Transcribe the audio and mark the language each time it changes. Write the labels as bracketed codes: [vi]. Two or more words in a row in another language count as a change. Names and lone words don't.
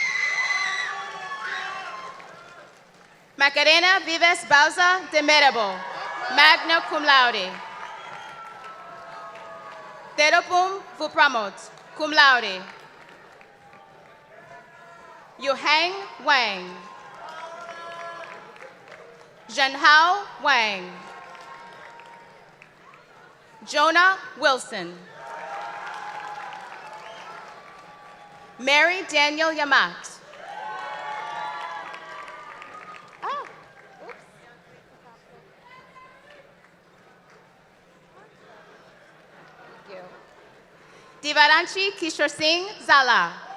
[en] Macarena Vives Bauza de Merabo, [la] magna cum laude. [en] Teropum Vupramot, [la] cum laude. [en] Yuhang Wang. Zhenhao Wang. Jonah Wilson. Mary Daniel Yamat. Divaranchi Kishore Singh Zala.